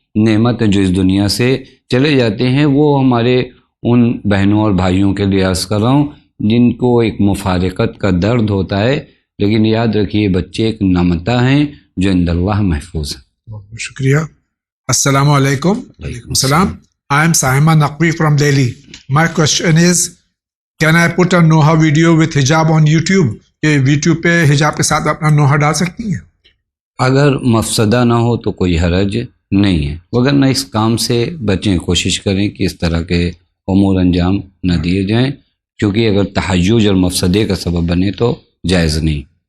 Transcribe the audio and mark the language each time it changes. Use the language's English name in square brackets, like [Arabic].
[Urdu] نعمت ہے جو اس دنیا سے چلے جاتے ہیں۔ وہ ہمارے ان بہنوں اور بھائیوں کے لیے عرض کر رہا ہوں جن کو ایک مفارقت کا درد ہوتا ہے، لیکن یاد رکھیے بچے ایک نعمتہ ہیں جو عند اللہ محفوظ ہیں۔ بہت بہت شکریہ۔ السلام علیکم۔ وعلیکم السلام۔ [English] I am Saima Naqvi from Delhi. My question is, can I put a Noha video with hijab on YouTube? [Urdu] کہ YouTube پہ حجاب کے ساتھ اپنا نوحہ ڈال سکتی ہیں؟ اگر مفسدہ نہ ہو تو کوئی حرج نہیں ہے، وگرنہ اس کام سے بچیں، کوشش کریں کہ اس طرح کے امور انجام نہ دیے جائیں، کیونکہ اگر تحیج اور مفسدے کا سبب بنے تو جائز نہیں۔